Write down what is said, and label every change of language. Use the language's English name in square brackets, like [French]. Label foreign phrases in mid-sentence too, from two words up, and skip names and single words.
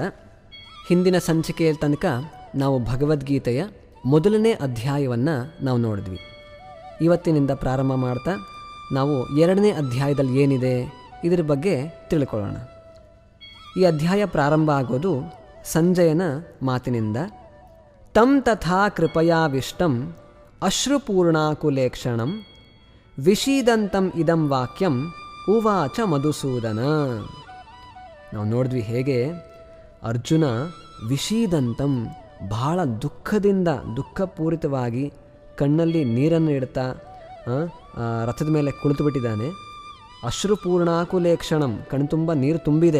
[Kannada] ಹಿಂದಿನ ಸಂಚಿಕೆಯ ತನಕ ನಾವು ಭಗವದ್ಗೀತೆಯ ಮೊದಲನೇ ಅಧ್ಯಾಯವನ್ನು ನಾವು ನೋಡಿದ್ವಿ. ಇವತ್ತಿನಿಂದ ಪ್ರಾರಂಭ ಮಾಡ್ತಾ ನಾವು ಎರಡನೇ ಅಧ್ಯಾಯದಲ್ಲಿ ಏನಿದೆ ಇದರ ಬಗ್ಗೆ ತಿಳ್ಕೊಳ್ಳೋಣ. ಈ ಅಧ್ಯಾಯ ಪ್ರಾರಂಭ ಆಗೋದು ಸಂಜಯನ ಮಾತಿನಿಂದ. [Sanskrit] ತಂ ತಥಾ ಕೃಪಯಾವಿಷ್ಟಂ ಅಶ್ರುಪೂರ್ಣಾಕುಲೇಕ್ಷಣಂ ವಿಷೀದಂತಂ ಇದಂ ವಾಕ್ಯಂ ಉವಾಚ ಮಧುಸೂದನ. [Kannada] ನಾವು ನೋಡಿದ್ವಿ ಹೇಗೆ ಅರ್ಜುನ ವಿಷೀದಂತಂ ಬಹಳ ದುಃಖದಿಂದ ದುಃಖಪೂರಿತವಾಗಿ ಕಣ್ಣಲ್ಲಿ ನೀರನ್ನು ಇಡ್ತಾ ರಥದ ಮೇಲೆ ಕುಳಿತುಬಿಟ್ಟಿದ್ದಾನೆ. ಅಶ್ರುಪೂರ್ಣಾಕುಲೇಕ್ಷಣಂ, ಕಣ್ತುಂಬ ನೀರು ತುಂಬಿದೆ.